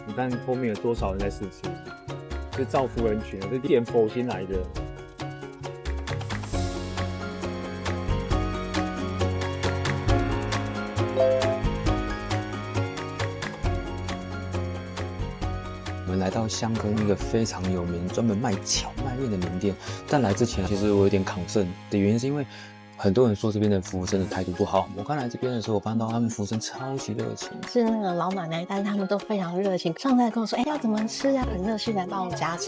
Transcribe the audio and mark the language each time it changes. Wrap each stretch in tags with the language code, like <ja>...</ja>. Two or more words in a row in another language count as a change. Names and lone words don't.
<zh>你看後面有多少人在試吃，是造福人群，是點佛心來的。我们来到香根一個非常有名、專門賣蕎麥麵的名店，但來之前其實我有點concern的原因是因為很多人說這邊的服務生的態度不好。我剛來這邊的時候，我發現到他們服務生超級熱情，是那個老奶奶，但是他們都非常熱情，上來跟我說，要怎麼吃啊，很熱心來幫我加茶。</zh>